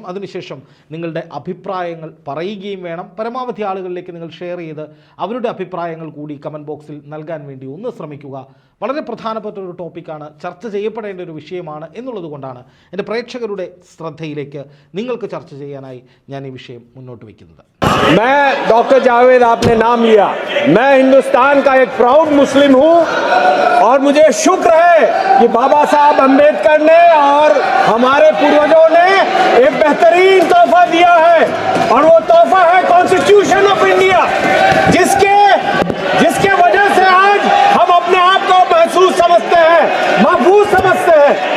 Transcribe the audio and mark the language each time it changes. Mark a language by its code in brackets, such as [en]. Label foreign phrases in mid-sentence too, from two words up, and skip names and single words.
[ml] അതിനുശേഷം നിങ്ങളുടെ അഭിപ്രായങ്ങൾ പറയുകയും വേണം. പരമാവധി ആളുകളിലേക്ക് നിങ്ങൾ ഷെയർ ചെയ്ത് അവരുടെ അഭിപ്രായങ്ങൾ കൂടി [en] comment box [ml] നൽകാൻ വേണ്ടി ഒന്ന് ശ്രമിക്കുക. വളരെ പ്രധാനപ്പെട്ട ഒരു ടോപ്പിക്കാണ്, ചർച്ച ചെയ്യപ്പെടേണ്ട ഒരു വിഷയമാണ് എന്നുള്ളത് കൊണ്ടാണ് എൻ്റെ പ്രേക്ഷകരുടെ ശ്രദ്ധയിലേക്ക് നിങ്ങൾക്ക് ചർച്ച ചെയ്യാനായി ഞാൻ ഈ വിഷയം മുന്നോട്ട് വയ്ക്കുന്നത്. [hi] मैं डॉक्टर जावेद, आपने नाम लिया, मैं हिंदुस्तान का एक [en] proud Muslim [hi] हूं और मुझे शुक्र है कि बाबा साहब अम्बेडकर ने और हमारे पूर्वजों ने एक बेहतरीन तोहफा दिया है और वो तोहफा है कॉन्स्टिट्यूशन ऑफ इंडिया, जिसके वजह से आज हम अपने आप को महसूस समझते हैं, महफूज समझते हैं।